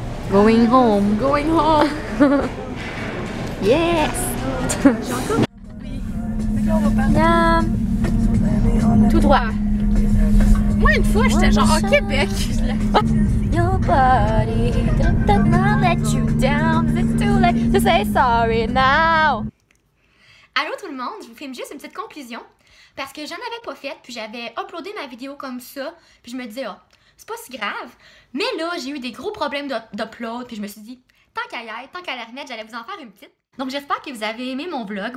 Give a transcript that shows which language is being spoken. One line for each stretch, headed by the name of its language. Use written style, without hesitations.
English: Going home. Going home. Yes!
French: Tout droit. Moi, une fois, j'étais genre au Québec.
English: Your body does not let you down. It's too late to say sorry now.
French: Allô tout le monde, je vous filme juste une petite conclusion parce que j'en avais pas fait, puis j'avais uploadé ma vidéo comme ça, puis je me disais, oh, c'est pas si grave. Mais là, j'ai eu des gros problèmes d'upload, puis je me suis dit, tant qu'à y être, tant qu'à la remettre, j'allais vous en faire une petite. Donc j'espère que vous avez aimé mon vlog.